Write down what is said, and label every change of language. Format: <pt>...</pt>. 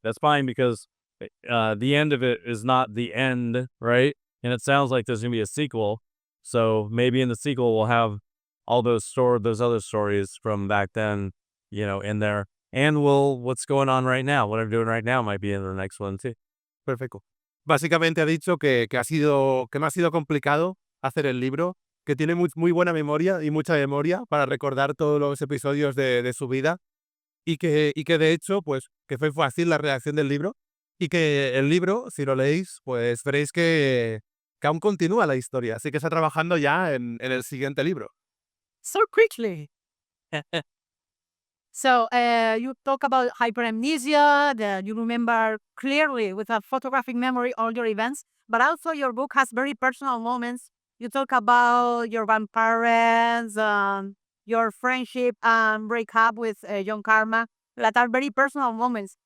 <en>That's fine, because the end of it is not the end, right? And it sounds like there's gonna be a sequel. So maybe in the sequel we'll have all those other stories from back then, in there. And what's going on right now, what I'm doing right now might be in the next one too.</en> <es>Perfecto. Básicamente ha dicho que no ha sido complicado hacer el libro, que tiene muy buena memoria y mucha memoria para recordar todos los episodios de su vida y que de hecho, pues, que fue fácil la redacción del libro y que el libro, si lo leéis, pues veréis que aún continúa la historia, así que está trabajando ya en el siguiente libro.</es> <en>So quickly. So you talk about hyperamnesia, that you remember clearly with a photographic memory all your events, but also your book has very personal moments. You talk about your grandparents, your friendship and breakup with John Karma, that are very personal moments.</en>